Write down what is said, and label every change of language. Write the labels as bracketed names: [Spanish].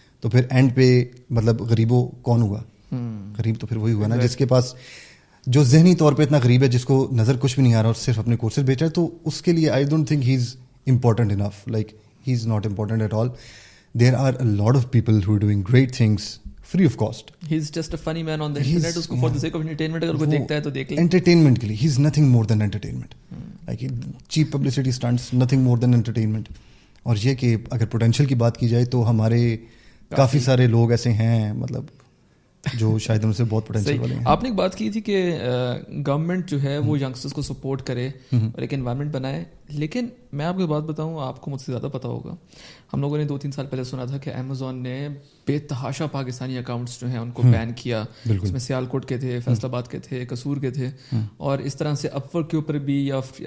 [Urdu] تو پھر اینڈ پہ مطلب غریبوں کون ہوا؟ غریب تو پھر وہی ہوا نا جس کے پاس, جو ذہنی طور پہ اتنا غریب ہے, جس کو نظر کچھ بھی نہیں آ رہا اور صرف اپنے کورسز بیچ رہا ہے. تو اس کے لیے [English] I don't think he is important enough. Like he is not important at all. There are a lot of people who doing great things free of cost. He's just a funny man on the internet. [Urdu] Usko [English] for the sake of entertainment [Urdu] agar koi dekhta hai to dekh le. [English] Entertainment [Urdu] ke liye [English] he's nothing more than entertainment. Like cheap publicity stunts, nothing more than entertainment. [Urdu] اور یہ کہ اگر potential کی بات کی جائے تو ہمارے کافی سارے لوگ ایسے ہیں مطلب جو شاید ان سے بہت پوٹینشیل والے ہیں. آپ نے ایک بات کی تھی کہ گورنمنٹ جو ہے وہ ینگسٹرس کو سپورٹ کرے اور ایک انوائرمنٹ بنائے, لیکن میں آپ کو بات بتاؤں, آپ کو مجھ سے زیادہ پتا ہوگا, ہم لوگوں نے 2-3 سال پہلے سنا تھا کہ امیزون نے بے تحاشا پاکستانی اکاؤنٹس جو ہیں ان کو بین کیا, اس میں سیالکوٹ کے تھے, فیصل آباد کے تھے, قصور کے تھے, اور اس طرح سے اپ ورک کے اوپر بھی یا